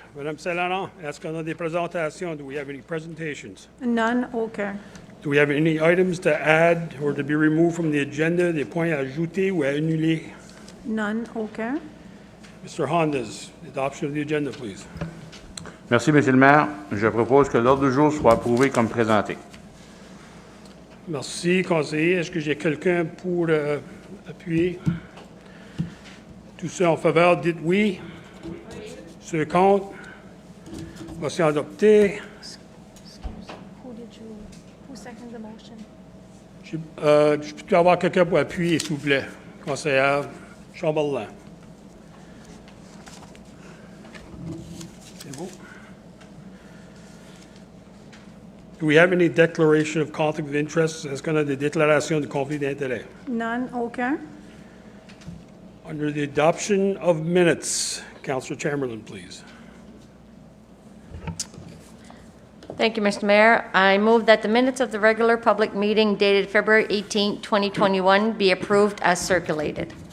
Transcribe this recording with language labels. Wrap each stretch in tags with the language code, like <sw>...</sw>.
<fr>Madame Saint-Laurent, est-ce qu'on a des présentations?</fr> <en>Do we have any presentations? None,</en> <fr>aucun.</fr> <en>Do we have any items to add or to be removed from the agenda,</en> <fr>des points à ajouter ou à annuler?</fr> <en>None,</en> <fr>aucun.</fr> <en>Mr. Hondas, adoption of the agenda, please.</en> <fr>Merci, Monsieur le maire. Je propose que l'ordre du jour soit approuvé comme présenté. Merci, conseiller. Est-ce que j'ai quelqu'un pour appuyer? Tous ceux en faveur, dites oui. Ceux contre? Motion adoptée.</fr> <en>Who seconded the motion?</en> <fr>Je peux avoir quelqu'un pour appuyer, s'il vous plaît. Conseillère Chamberlain. C'est beau.</fr> <en>Do we have any declaration of conflict of interest?</en> <fr>Est-ce qu'on a des déclarations de conflit d'intérêt?</fr> <en>None,</en> <fr>aucun.</fr> <en>Under the adoption of minutes, Councillor Chamberlain, please. Thank you, Mr. Mayor. I move that the minutes of the regular public meeting dated February 18, 2021 be approved as circulated.</en>